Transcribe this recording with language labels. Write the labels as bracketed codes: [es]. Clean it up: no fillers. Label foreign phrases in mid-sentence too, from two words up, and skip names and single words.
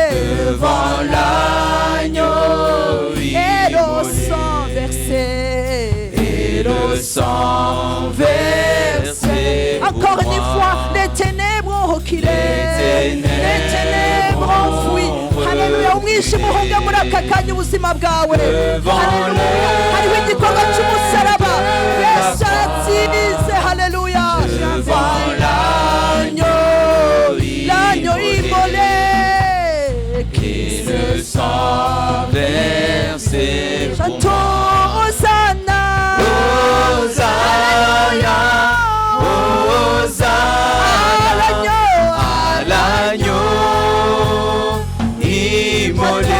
[fr] devant l'agneau et le sang versé, et le sang versé. Encore une fois, les ténèbres ont reculé, les ténèbres ont fui. Alléluia, [rw] umwijima uhunga muri aka kanya ubuzima bwawe. Alléluia, hariho igikorwa cy'umusaraba Yesu aratsinze. [fr] Alléluia, devant l'agneau immolé, et le sang versé. chantons Hosanna, Hosanna, Hosanna à l'agneau immolé.